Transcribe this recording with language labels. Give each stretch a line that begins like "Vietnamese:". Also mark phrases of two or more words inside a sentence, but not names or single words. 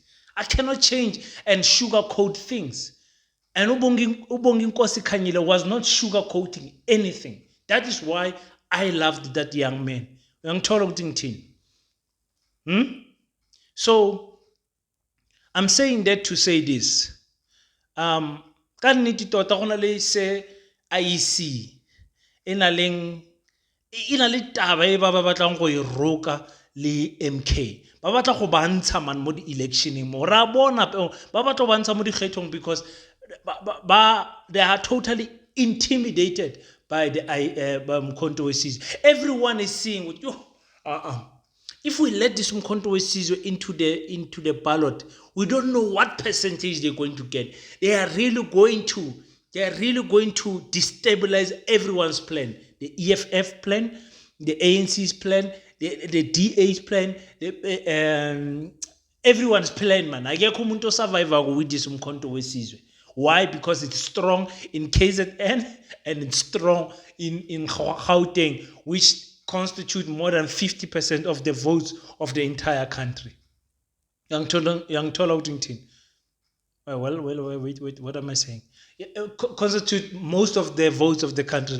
English: I cannot change and sugarcoat things. And Ubonginkosi Kanyile was not sugarcoating anything. That is why I loved that young man. So I'm saying that to say this.
Tswana: Ka nnete tota go na le se IEC e na le taba e ba batlang go e roka le MK. Ba batla go bantsha man mo di-electioneng mo. Ra bona ba batla go bantsha mo dikgethong
English: because they are totally intimidated by the
Tswana: Mkhonto Wesizwe.
English: Everyone is seeing with you. If we let this Mkhonto Wesizwe into the ballot, we don't know what percentage they're going to get. They are really going to destabilize everyone's plan. The EFF plan, the ANC's plan, the DA's plan, everyone's plan, man.
Zulu: Akekho umuntu
English: survivor with this Mkhonto Wesizwe. Why? Because it's strong in KZN and it's strong in Gauteng, which constitute more than 50% of the votes of the entire country. Young Tolautington. Well, wait, what am I saying? Constitute most of the votes of the country.